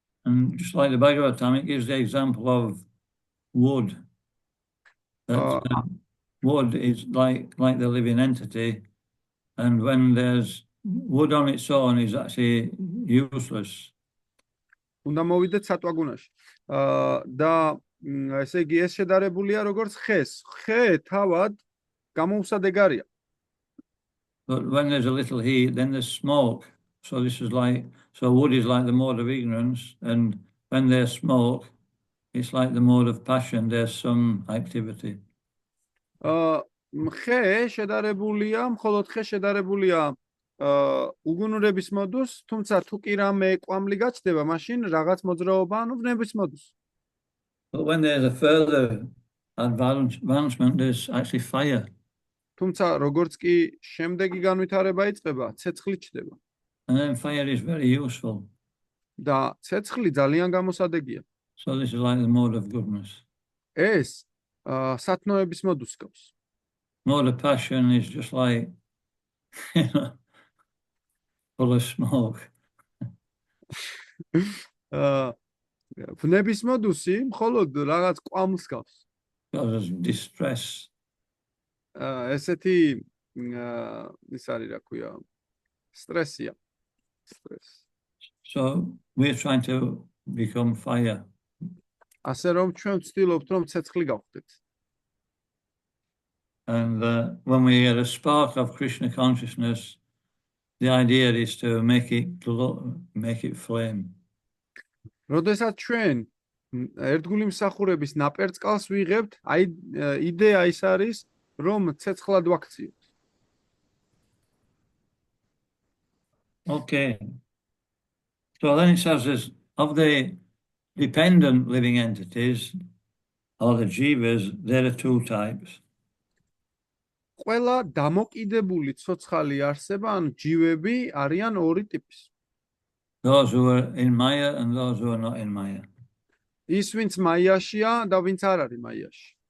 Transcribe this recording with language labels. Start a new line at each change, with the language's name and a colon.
English: And just like the Bhagavatam, it gives the example of wood. That wood is like the living entity, and when there's wood on its own is actually useless.
Georgian: უნდა მოვიდეთ სატვაგუნაში. და ესე იგი ეს შედარებულია როგორც ხეს. ხე თავად გამოუსადეგარია.
English: But when there's a little heat, then there's smoke. So wood is like the mode of ignorance, and when there's smoke, it's like the mode of passion. There's some activity.
Georgian: ხე შედარებულია, მხოლოდ ხე შედარებულია უგუნურების მოდუს, თუმცა თუ კი რამე კვამლი გაჩნდება, მაშინ რაღაც მოძრაობა, ანუ ვნების მოდუს.
English: But when there's a further advancement, there's actually fire.
Georgian: თუმცა როგორც კი შემდეგი განვითარება იწყება, ცეცხლი ჩდება.
English: And then fire is very useful.
Georgian: და ცეცხლი ძალიან გამოსადეგია.
English: So this is like the mode of goodness.
Georgian: ეს სათნოების მოდუს გავს.
English: Mode of passion is just like, full of smoke.
Georgian: ვნების მოდუსი მხოლოდ რაღაც კვამლს გავს.
English: Causes distress.
Georgian: ესეთი ის არის რა ქვია, სტრესია.
English: Stress. So we're trying to become fire.
Georgian: ასე რომ ჩვენ ვცდილობთ რომ ცეცხლი გავხდეთ.
English: And when we get a spark of Krishna consciousness, the idea is to make it glow, make it flame.
Georgian: როდესაც ჩვენ ერთგული მსახურების ნაპერწკალს ვიღებთ, აი იდეა ის არის, რომ ცეცხლად ვაქციოთ.
English: Okay. So then it says of the dependent living entities, or the jivas, there are two types.
Georgian: ყველა დამოკიდებული ცოცხალი არსება, ან ჯივები არიან ორი ტიპის.
English: Those who are in Maya and those who are not in Maya.
Georgian: ის ვინც მაიაშია და ვინც არ არის მაიაში.